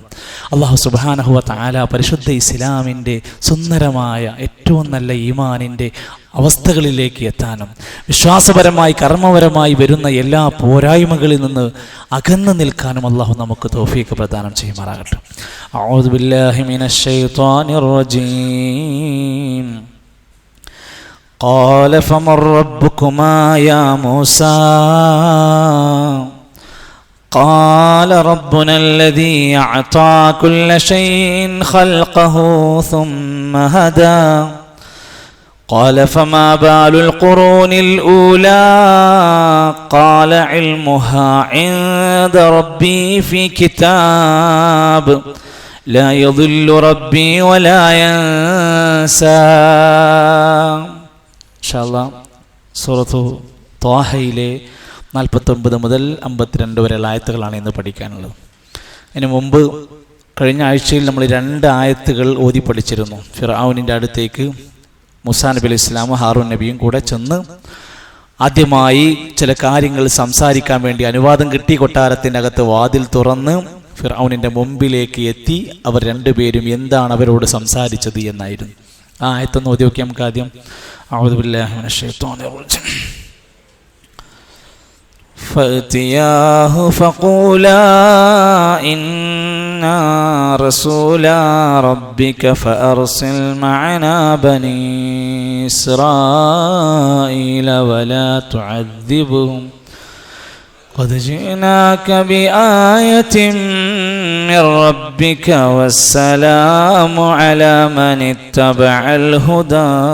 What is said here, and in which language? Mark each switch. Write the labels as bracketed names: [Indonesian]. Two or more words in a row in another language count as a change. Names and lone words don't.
[Arabic] الله سبحانه وتعالى [Malayalam] പരിശുദ്ധ ഇസ്ലാമിൻ്റെ സുന്ദരമായ ഏറ്റവും നല്ല ഈമാനിൻ്റെ അവസ്ഥകളിലേക്ക് എത്താനും വിശ്വാസപരമായി കർമ്മപരമായി വരുന്ന എല്ലാ പോരായ്മകളിൽ നിന്ന് അകന്നു നിൽക്കാനും അല്ലാഹു നമുക്ക് തൗഫീഖ് പ്രദാനം ചെയ്യുമാറാകട്ടെ. [Arabic] أعوذ بالله من الشيطان الرجيم. قال فمن ربكما يا موسى قال ربنا الذي أعطى كل شيء خلقه ثم هدى قال فما بال القرون الأولى قال علمها عند ربي في كتاب لا يضل ربي ولا ينسى. إن شاء الله [Malayalam] സൂറത്തു ത്വാഹയിലെ 49 മുതൽ 52 വരെയുള്ള ആയത്തുകളാണ് ഇന്ന് പഠിക്കാനുള്ളത്. അതിന് മുമ്പ് കഴിഞ്ഞ ആഴ്ചയിൽ നമ്മൾ 2 ആയത്തുകൾ ഓതി പഠിച്ചിരുന്നു. ഫിർഔനിൻ്റെ അടുത്തേക്ക് മൂസാ നബി അലൈഹി ഇസ്ലാമും ഹാറൂൻ നബിയും കൂടെ ചെന്ന് ആദ്യമായി ചില കാര്യങ്ങൾ സംസാരിക്കാൻ വേണ്ടി അനുവാദം കിട്ടി. കൊട്ടാരത്തിൻ്റെ അകത്ത് വാതിൽ തുറന്ന് ഫിർഔനിൻ്റെ മുമ്പിലേക്ക് എത്തി. അവർ രണ്ടുപേരും എന്താണ് അവരോട് സംസാരിച്ചത് എന്നായിരുന്നു. ആ ആയത്തൊന്ന് ഓതി നോക്കി നമുക്ക് ആദ്യം. [Arabic] أعوذ بالله من الشيطان الرجيم. فأتياه فقولا إنا رسولا ربك فأرسل معنا بني إسرائيل ولا تعذبهم قد جئناك بآية من ربك والسلام على من اتبع الهدى